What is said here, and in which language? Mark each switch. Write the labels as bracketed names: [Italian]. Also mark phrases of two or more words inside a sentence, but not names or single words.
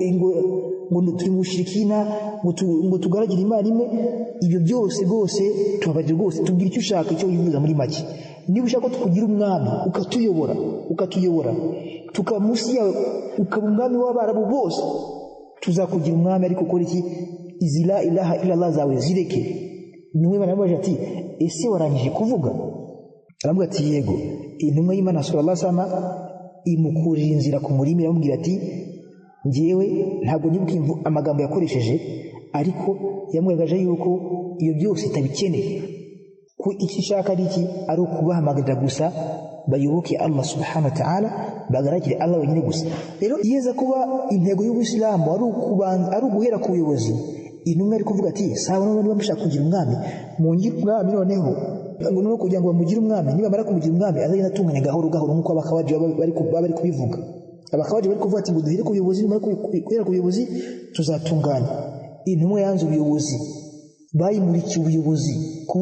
[Kinyarwanda] ngo turi mushirikina ngo tugaragire Imana imwe ibyo byose rwose tubabarire rwose tubwira icyo ushaka icyo wifuza muri make niba ushaka ko tukugira umwami ukatuyobora tukaba munsi yawe ukaba umwami w'abarabu bose tuzakugira umwami ariko ukora iki izi [Arabic] لا إله إلا الله [Kinyarwanda] zawe zireke nimwe banabaje ati ese warangije kuvuga aravuga ati yego intumwa y'Imana [Arabic] صلى الله عليه وسلم [Kinyarwanda] imukurira inzira ku murimi yamubwira ati ngewe ntabwo nibuka amagambo yakoresheje ariko yamwegaje yuko iyo byose itabikeneye ku ikishaka ari iki ari ukubahamagarira gusa bayoboke Allah [Arabic] سبحانه وتعالى [Kinyarwanda] bagaragire Allah wenyine gusa rero yeza kuba intego y'Ubuislamu ari uguhera ku buyobozi intumwa ari kuvuga ati sawa none niba mushaka kugira umwami mungire umwami noneho ngo kugira ngo bamugire umwami niba mara kumugira umwami azagenda atunganya gahoro nkuko abakabaje bari kubivuga abakabaje bari kuvuga ati ngo duhere ku buyobozi nimara guhera ku buyobozi tuzatunganya intumwa yanze ubuyobozi bayimurikiye ubuyobozi kuba